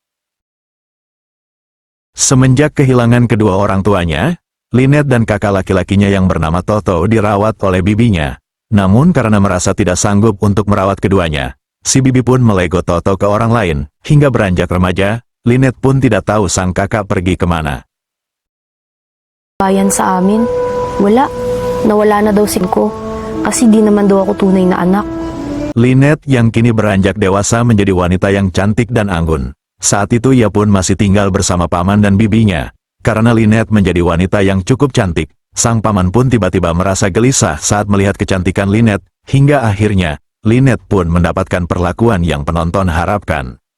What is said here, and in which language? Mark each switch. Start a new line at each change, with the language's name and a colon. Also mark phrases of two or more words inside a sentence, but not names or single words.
Indonesian: Semenjak kehilangan kedua orang tuanya, Lynette dan kakak laki-lakinya yang bernama Toto dirawat oleh bibinya. Namun karena merasa tidak sanggup untuk merawat keduanya, si bibi pun melego Toto ke orang lain. Hingga beranjak remaja, Lynette pun tidak tahu sang kakak pergi kemana.
Filipino: Bayan sa amin, wala. Nawala na daw ko. Kasi di naman daw ako tunay na anak.
Indonesian: Lynette yang kini beranjak dewasa menjadi wanita yang cantik dan anggun. Saat itu ia pun masih tinggal bersama paman dan bibinya. Karena Lynette menjadi wanita yang cukup cantik, sang paman pun tiba-tiba merasa gelisah saat melihat kecantikan Lynette, hingga akhirnya, Lynette pun mendapatkan perlakuan yang penonton harapkan.